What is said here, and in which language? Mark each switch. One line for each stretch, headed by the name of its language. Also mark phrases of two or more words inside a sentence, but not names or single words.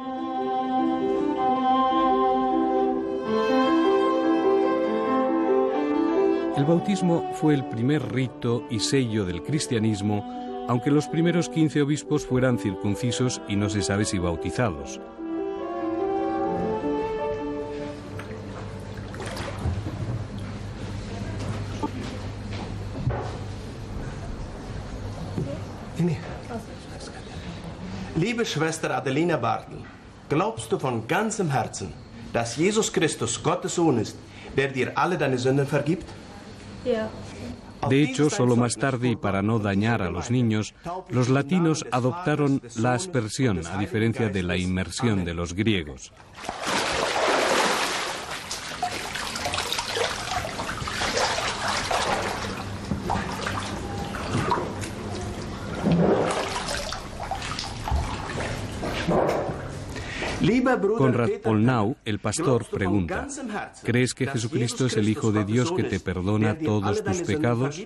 Spanish: El bautismo fue el primer rito y sello del cristianismo, aunque los primeros 15 obispos fueran circuncisos y no se sabe si bautizados.
German: Liebe Schwester Adelina Bartel, glaubst du von ganzem Herzen, dass Jesus Christus Gottes Sohn ist, der dir alle deine Sünden vergibt?
Spanish: De hecho, solo más tarde, y para no dañar a los niños, los latinos adoptaron la aspersión, a diferencia de la inmersión de los griegos. Konrad Polnau, el pastor, pregunta: ¿crees que Jesucristo es el Hijo de Dios que te perdona todos tus pecados?